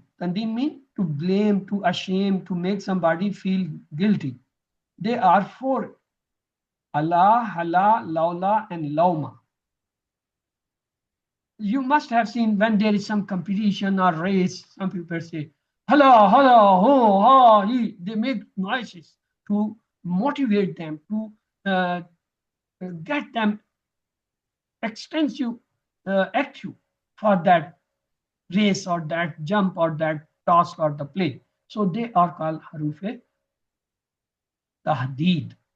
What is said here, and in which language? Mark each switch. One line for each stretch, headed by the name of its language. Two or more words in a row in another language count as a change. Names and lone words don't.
English: Tandeem means to blame, to ashame, to make somebody feel guilty. They are 4:
Arabic: ألا هلا لولا,
English: and lauma. You must have seen when there is some competition or race, some people say, hala, hala, ho, ha, he. They make noises to motivate them, to get them extensive, active for that race or that jump or that task or the play. So they are called
Arabic: حروف تحضيض.